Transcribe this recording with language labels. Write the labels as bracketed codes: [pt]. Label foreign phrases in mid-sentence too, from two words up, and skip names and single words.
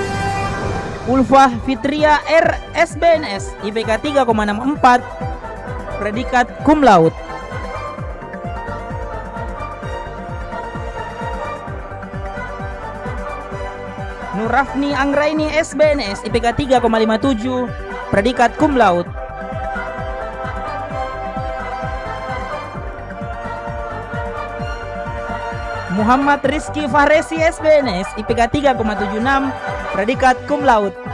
[id] Ulfah Fitria R SBNS IPK 3,64, predikat [la] cum laude. [id] Nurafni Anggraini SBNS IPK 3,57 predikat [la] cum laude. [id] Muhammad Rizky Fahresi SBNS IPK 3,76 predikat [la] cum laude.